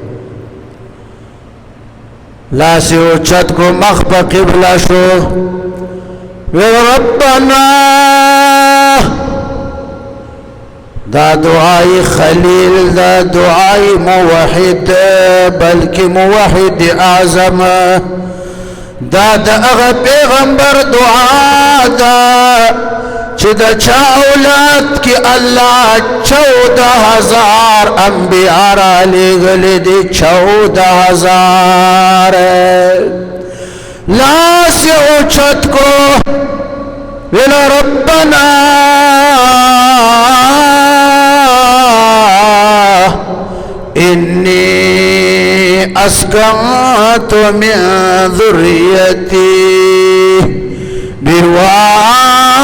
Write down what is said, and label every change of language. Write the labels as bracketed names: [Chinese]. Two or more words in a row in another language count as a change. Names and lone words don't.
[Pashto] لاسی اوچت کو مخبا قبلہ شو ربنا دا دعائی خلیل دا دعائی موحد بلکہ موحد اعظم دا اغا پیغمبر دعا دا چی دا چا اولاد کی اللہ 14,000 انبیاء را لگلی دی 14,000 لاس اوچت کو ویلا [Arabic] ربنا انی اسکنت من ذریتی بواد